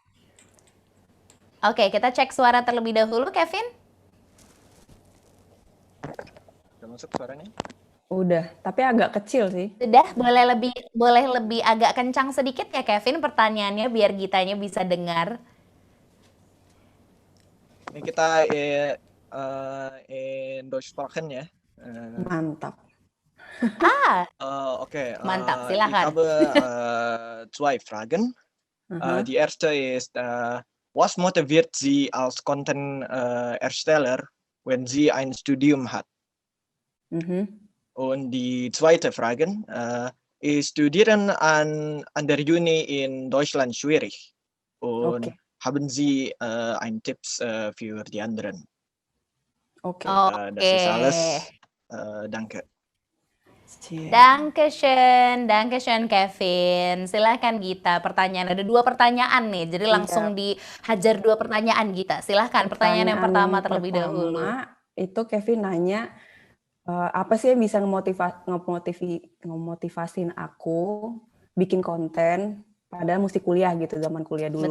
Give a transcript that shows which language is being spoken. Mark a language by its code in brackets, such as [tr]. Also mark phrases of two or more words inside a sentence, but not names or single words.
[id] Oke, kita cek suara terlebih dahulu Kevin. Udah masuk suaranya? Udah, tapi agak kecil sih. Sudah, boleh lebih agak kencang sedikit ya Kevin pertanyaannya biar Gitanya bisa dengar. Ini kita [de] in Deutsch sprechen [id] ya. Mantap. Okay. Mantap, silakan. [de] Ich habe zwei Fragen. Die erste ist, was motiviert Sie als Content Ersteller, wenn Sie ein Studium hat? Und die zweite Frage, ist Studieren an der Uni in Deutschland schwierig? Und haben Sie einen Tipps für die anderen? Oke. Das ist alles. Danke. Dankeschön Kevin. [id] Silahkan Gita, pertanyaan. Ada 2 pertanyaan nih, jadi langsung dihajar 2 pertanyaan Gita. Silahkan, pertanyaan yang pertama terlebih dahulu. Itu Kevin nanya, apa sih yang bisa ngemotivasin aku bikin konten padahal mesti kuliah gitu, zaman kuliah dulu.